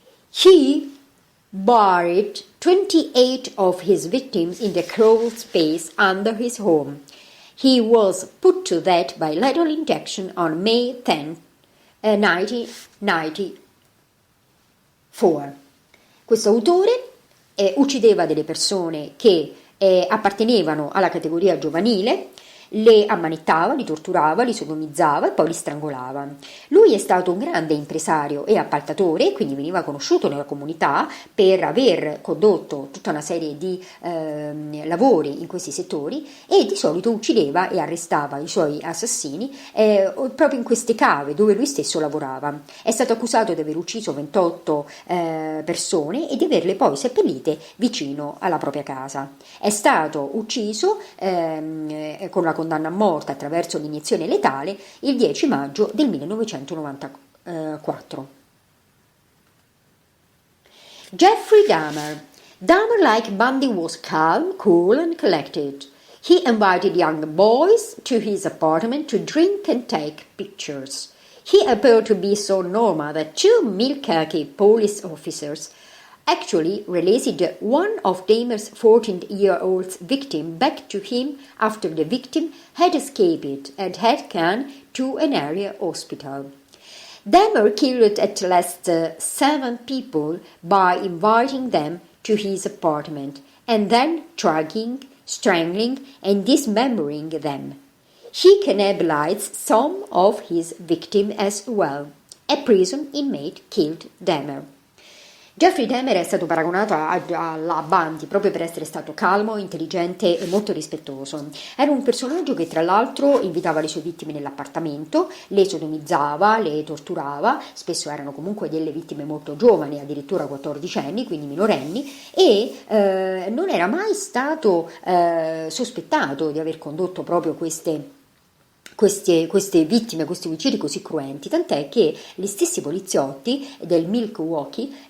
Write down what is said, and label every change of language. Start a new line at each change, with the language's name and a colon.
English: He buried 28 of his victims in the crawl space under his home. He was put to death by lethal injection on May 10, 1995. 4.
Italian: Questo autore uccideva delle persone che appartenevano alla categoria giovanile, le ammanettava, li torturava, li sodomizzava e poi li strangolava. Lui è stato un grande impresario e appaltatore, quindi veniva conosciuto nella comunità per aver condotto tutta una serie di lavori in questi settori, e di solito uccideva e arrestava i suoi assassini proprio in queste cave dove lui stesso lavorava. È stato accusato di aver ucciso 28 persone e di averle poi seppellite vicino alla propria casa. È stato ucciso con la condanna a morte attraverso l'iniezione letale il 10 maggio del 1994. Jeffrey Dahmer.
English: Dahmer, like Bundy, was calm, cool and collected. He invited young boys to his apartment to drink and take pictures. He appeared to be so normal that 2 milk-khaki police officers actually released one of Dahmer's 14-year-old victim back to him after the victim had escaped and had gone to an area hospital. Dahmer killed at least 7 people by inviting them to his apartment and then drugging, strangling and dismembering them. He cannibalized some of his victims as well. A prison inmate killed Dahmer.
Italian: Jeffrey Dahmer è stato paragonato a Bundy proprio per essere stato calmo, intelligente e molto rispettoso. Era un personaggio che tra l'altro invitava le sue vittime nell'appartamento, le sodomizzava, le torturava, spesso erano comunque delle vittime molto giovani, addirittura 14 anni, quindi minorenni, e non era mai stato sospettato di aver condotto proprio queste vittime, questi omicidi così cruenti, tant'è che gli stessi poliziotti del Milwaukee